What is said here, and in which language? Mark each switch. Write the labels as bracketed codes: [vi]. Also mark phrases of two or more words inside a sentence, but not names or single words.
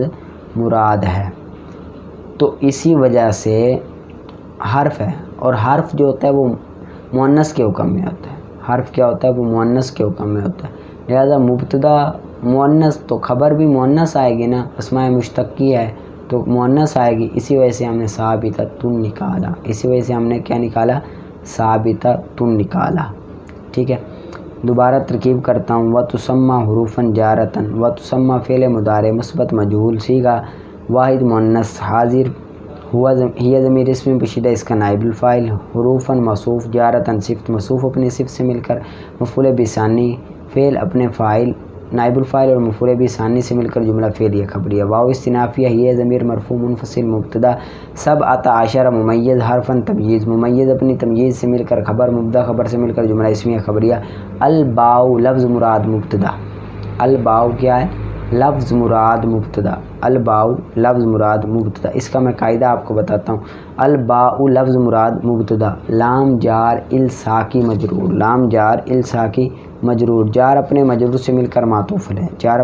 [ur] مراد ہے، تو اسی وجہ سے حرف ہے، اور حرف جو ہوتا ہے وہ مؤنث کے حکم میں ہوتا ہے، حرف کیا ہوتا ہے، وہ مؤنث کے حکم میں ہوتا ہے، لہذا مبتدا مؤنث تو خبر بھی مؤنث آئے گی نا، اسماء مشتقی ہے تو مؤنث آئے گی، اسی وجہ سے ہم نے ثابتۃ نکالا، اسی وجہ سے ہم نے کیا نکالا، ثابتۃ نکالا، ٹھیک ہے۔ دوبارہ ترکیب کرتا ہوں، [ar] وتسمى حروفا جارۃ، وتسمى [ur] فعل مضارع مثبت مجہول صیغہ واحد مؤنث حاضر، ہی ضمیر اسم پوشیدہ اس کا نائب الفاعل، حروفا موصوف جارۃ صفت موصوف اپنے صفت سے مل کر، مفعول به ثانی فعل اپنے فاعل نائب الفاعل اور مفعول به ثانی سے مل کر جملہ فعلیہ خبریہ، واو استنافیہ ہی ضمیر مرفوع منفصل مبتدا، [ar] سبعۃ عشر [ur] ممیز حرفا تمییز ممیز اپنی تمییز سے مل کر خبر، مبتدا خبر سے مل کر جملہ اسمیہ خبریہ، الباء لفظ مراد مبتدا، الباء کیا ہے، لفظ مراد مبتدا، الباء لفظ مراد مبتدا، اس کا میں قاعدہ آپ کو بتاتا ہوں، الباء لفظ مراد مبتدا، لام جار الساقی مجرور، لام جار الساقی مجرور، جار اپنے مجرور سے مل کر معطوف ہے، جار